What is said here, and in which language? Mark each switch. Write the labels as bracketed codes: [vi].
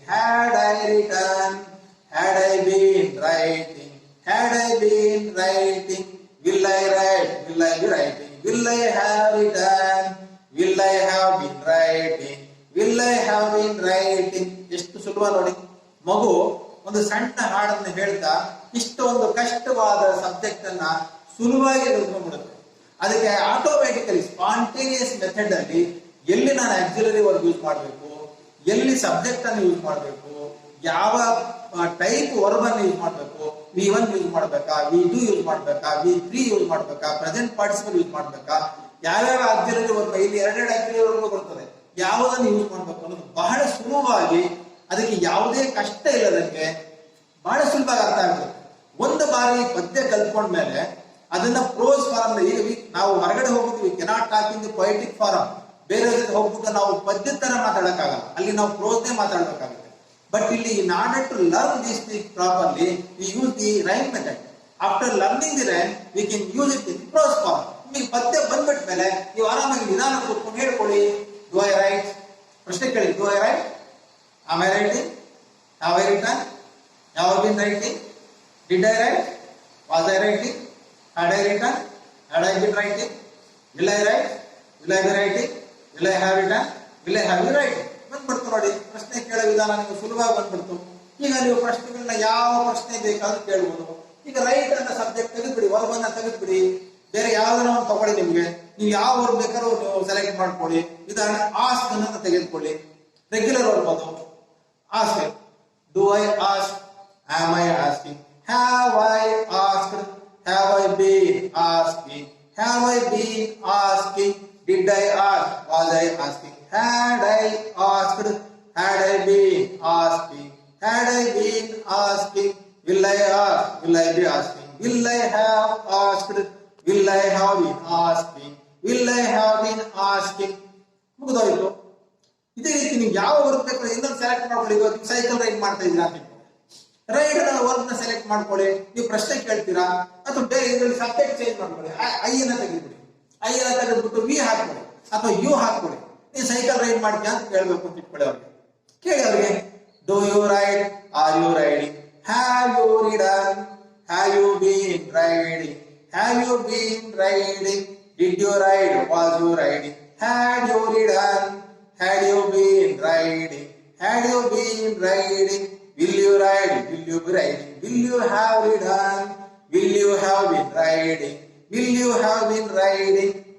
[en] Had I written? Had I been writing? Had I been writing? Will I write? Will I be writing? Will I have written? Will I have been writing? Will I have been writing? [kn] ಎಷ್ಟು ಸುಲಭ ನೋಡಿ. ಮಗು ಒಂದು ಸಣ್ಣ ಹಾಡನ್ನು ಹೇಳ್ತಾ ಇಷ್ಟೊಂದು ಕಷ್ಟವಾದ ಸಬ್ಜೆಕ್ಟ್ ಅನ್ನ ಸುಲಭವಾಗಿ ಕಲ್ತ್ಕೊಂಡ್ಬಿಡುತ್ತೆ. ಅದಕ್ಕೆ ಆಟೋಮ್ಯಾಟಿಕಲಿ ಸ್ಪಾಂಟೇನಿಯಸ್ ಮೆಥಡ್ ಅಲ್ಲಿ ಎಲ್ಲಿ ನಾನು ಆಕ್ಸಿಲರಿ ವರ್ಬ್ ಯೂಸ್ ಮಾಡಬೇಕು, ಎಲ್ಲಿ ಸಬ್ಜೆಕ್ಟ್ ಅನ್ನು ಯೂಸ್ ಮಾಡಬೇಕು, ಯಾವ ಟೈಪ್ ವರ್ಬ್ ಅನ್ನು ಯೂಸ್ ಮಾಡಬೇಕು, V1 ಯೂಸ್ ಮಾಡಬೇಕಾ, V2 ಯೂಸ್ ಮಾಡಬೇಕಾ, V3 ಯೂಸ್ ಮಾಡಬೇಕಾ, ಪ್ರೆಸೆಂಟ್ ಪಾರ್ಟಿಸಿಪಲ್ ಯೂಸ್ ಮಾಡಬೇಕಾ, ಯಾವ್ಯಾವ ಆಕ್ಸಿಲರಿ ವರ್ಬ್, ಇಲ್ಲಿ ಎರಡೆರಡು ಆಕ್ಸಿಲರಿ ವರ್ಬ್ ಬರ್ತದೆ, ಯಾವುದನ್ನು ಯೂಸ್ ಮಾಡಬೇಕು ಅನ್ನೋದು ಬಹಳ ಸುಲಭವಾಗಿ, ಅದಕ್ಕೆ ಯಾವುದೇ ಕಷ್ಟ ಇಲ್ಲದಂಗೆ ಬಹಳ ಸುಲಭವಾಗಿ ಅರ್ಥ ಆಗ್ತದೆ. ಒಂದು ಬಾರಿ ಪದ್ಯ ಕಲ್ತ್ಕೊಂಡ್ಮೇಲೆ ಅದನ್ನ ಪ್ರೋಸ್ ಫಾರಂ, ಈಗ ನಾವು ಹೊರಗಡೆ ಹೋಗ್ಬಿಟ್ಟು [en] cannot talk in the poetic form, [kn] ಬೇರೆ ಜೊತೆ ಹೋಗ್ಬಿಟ್ಟು ನಾವು ಪದ್ಯದ ತರ ಮಾತಾಡಕ್ಕಾಗಲ್ಲ, ಅಲ್ಲಿ ನಾವು ಪ್ರೋಸ್ನೇ ಮಾತಾಡ್ಬೇಕಾಗುತ್ತೆ. ಬಟ್ ಇಲ್ಲಿ [en] in order to learn this thing properly we use the rhyme method. After learning the rhyme we can use it in prose form. [kn] ನಿಮಗೆ ಪದ್ಯ ಬಂದ್ಬಿಟ್ಟ ಮೇಲೆ ನೀವು ಆರಾಮಾಗಿ ನಿಧಾನ ಕೂತ್ಕೊಂಡು ಹೇಳ್ಕೊಳ್ಳಿ. [en] Do I write? [kn] ಪ್ರಶ್ನೆ ಕೇಳಿ. [en] Do I write? Am I writing? Have I written? Have I been writing? Did I write? Was I writing? Had I written? Had I been writing? Will I write? Will I be writing? Will I have written? Will I have been writing? [kn] ಬಂದ್ಬಿಡ್ತು ನೋಡಿ. ಪ್ರಶ್ನೆ ಕೇಳೋ ವಿಧಾನ ನಿಮಗೆ ಸುಲಭವಾಗಿ ಬಂದ್ಬಿಡ್ತು. ಈಗ ನೀವು ಪ್ರಶ್ನೆಗಳನ್ನ ಯಾವ ಪ್ರಶ್ನೆ ಬೇಕಾದ್ರೂ ಕೇಳ್ಬೋದು. ಈಗ ರೈಟ್ ಅನ್ನ ಸಬ್ಜೆಕ್ಟ್ ತೆಗೆದ್ಬಿಡಿ, ವರ್ಬ್ ಅನ್ನ ತೆಗೆದ್ಬಿಡಿ, ಬೇರೆ ಯಾವ್ದನ್ನ ಒಂದು ತಗೊಳ್ಳಿ. ನಿಮ್ಗೆ ನೀವು ಯಾವ ವರ್ಬ್ ಬೇಕಾದ್ರೂ ನೀವು ಸೆಲೆಕ್ಟ್ ಮಾಡ್ಕೊಳ್ಳಿ. ಉದಾಹರಣೆ ಆಸ್ಕ್ ಅನ್ನ ತೆಗೆದುಕೊಳ್ಳಿ, ರೆಗ್ಯುಲರ್ ವರ್ಬ್ ಅದು. [en] Ask, do I ask, am I asking, have I asked, have I been asking, have I been asking, did I ask, was I asking, had I asked, had I been asking, had I been asking, will I ask, will I be asking, will I have asked, will I have been asking, will I have been asking. [kn] ಮುಗಿದೋಯ್ತು. ಇದೇ ರೀತಿ ನೀವು ಯಾವ work ಬೇಕು ಇನ್ನೊಂದು select ಮಾಡ್ಕೊಳ್ಳಿ. ಇವಾಗ cycle ride ಮಾಡ್ತಾ ಇದ್ದೀರಾ ಅಂತ ರೈಡ್ ವರ್ಕ್ ನ ಸೆಲೆಕ್ಟ್ ಮಾಡ್ಕೊಳ್ಳಿ. ನೀವು ಪ್ರಶ್ನೆ ಕೇಳ್ತೀರಾ ಅಥವಾ ಬೇರೆ ಇದರಲ್ಲಿ ಸಬ್ಜೆಕ್ಟ್ ಚೇಂಜ್ ಮಾಡ್ಕೊಳ್ಳಿ. ಐ ಅನ್ನ ತೆಗೆದ್ಬಿಡಿ, ಐ ಅನ್ನ ತೆಗೆದ್ಬಿಟ್ಟು ವಿ ಹಾಕ್ಕೊಳ್ಳಿ ಅಥವಾ ಯು ಹಾಕ್ಕೊಳ್ಳಿ. ನೀವು ಸೈಕಲ್ ರೈಡ್ ಮಾಡ್ತೀಯ ಅಂತ ಕೇಳಬೇಕು ಅಂತ ಇಟ್ಕೊಳ್ಳಿ ಅವ್ರಿಗೆ. ಕೇಳಿ ಅವ್ರಿಗೆ, [en] Do you ride, are you riding, have you ridden, have you been riding, have you been riding, did you ride, were you riding, had you ridden, had you been riding, had you been riding, will you ride, will you be riding, will you have ridden, will you have been riding, will you have been riding.